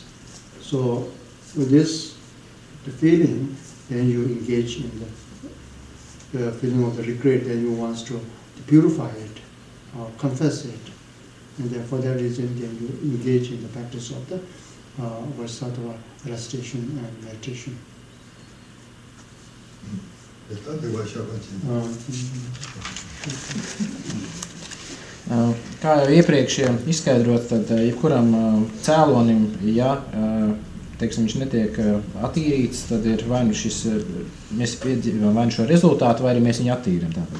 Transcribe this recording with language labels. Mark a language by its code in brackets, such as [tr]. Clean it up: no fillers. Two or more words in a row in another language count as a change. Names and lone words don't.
[en] So with this, the feeling, then you engage in the feeling of the regret, then you want to purify it, confess it. And then for that reason, then you engage in the practice of the Vajrasattva recitation and meditation. [lv] Kā jau iepriekš izskaidrot, tad jebkuram cēlonim, ja teiksim, viņš netiek attīrīts, tad ir vai nu mēs piedzīvam vai nu šo rezultātu, vai arī mēs viņu attīram.